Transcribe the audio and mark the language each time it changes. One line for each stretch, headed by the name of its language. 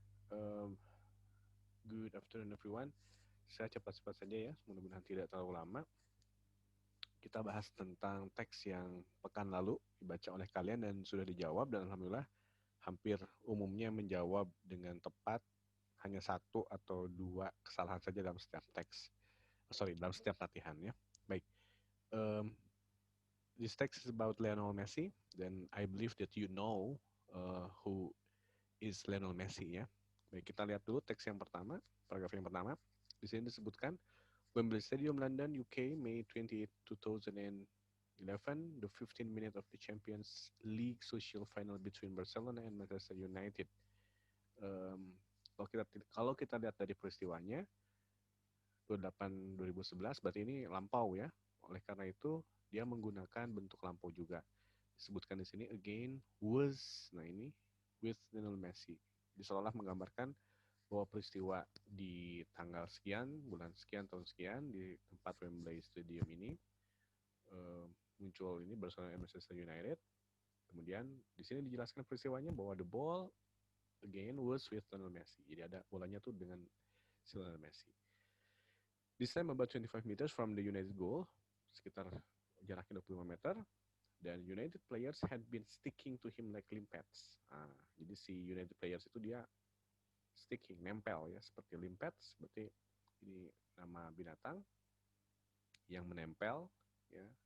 English: Um, Good afternoon everyone.
Indonesian: Saya cepat-cepat saja ya, mudah-mudahan tidak terlalu lama. Kita bahas tentang teks yang pekan lalu dibaca oleh kalian dan sudah dijawab, dan alhamdulillah hampir umumnya menjawab dengan tepat, hanya satu atau dua kesalahan saja dalam setiap teks. Dalam setiap latihan ya. Baik.
English: Um, this text is about Lionel Messi,
Indonesian: dan
English: I believe that you know who is Lionel Messi
Indonesian: ya. Baik, kita lihat dulu teks yang pertama, paragraf yang pertama. Di sini disebutkan
English: Wembley Stadium, London, UK, May 28, 2011, the 15 minute of the Champions League social final between Barcelona and Manchester United.
Indonesian: Um, kalau kita lihat dari peristiwanya 28 2011, berarti ini lampau ya. Oleh karena itu dia menggunakan bentuk lampau juga. Disebutkan di sini
English: again was,
Indonesian: nah ini
English: with Lionel Messi.
Indonesian: Seolah menggambarkan bahwa peristiwa di tanggal sekian, bulan sekian, tahun sekian di tempat Wembley Stadium ini muncul ini Barcelona and Manchester United. Kemudian di sini dijelaskan peristiwanya bahwa
English: the ball again was with Lionel Messi.
Indonesian: Jadi ada bolanya tuh dengan Lionel Messi.
English: This time about 25 meters from the United goal,
Indonesian: sekitar jaraknya 25 meter, dan
English: United players had been sticking to him like limpets.
Indonesian: Jadi si United players itu dia sticking, nempel ya, seperti limpets, berarti ini nama binatang yang menempel ya.